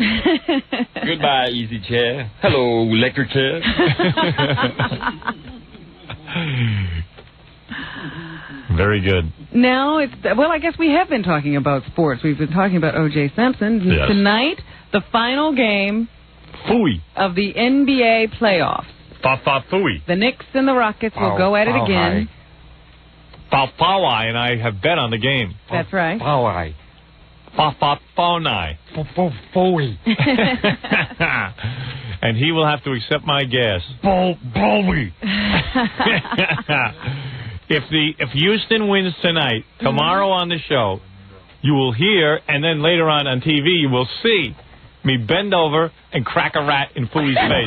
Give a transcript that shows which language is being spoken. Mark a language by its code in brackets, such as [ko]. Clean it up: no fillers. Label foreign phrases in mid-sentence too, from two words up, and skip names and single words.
[en] Goodbye, easy chair. Hello, electric chair. Very good. Now, I guess we have been talking about sports. We've been talking about O.J. Simpson. Yes. Tonight, the final game of the NBA playoffs. Fa-fa-fooey. The Knicks and the Rockets will go at it again. Fa-fa-wai, and I have bet on the game. That's right. Fa-fa-wai. Fa-fa-fa-nai. Fa-fa-fooey. And he will have to accept my guess. Booey. If Houston wins tonight, tomorrow on the show, you will hear, and then later on TV, you will see me bend over and crack a rat in Fooey's face.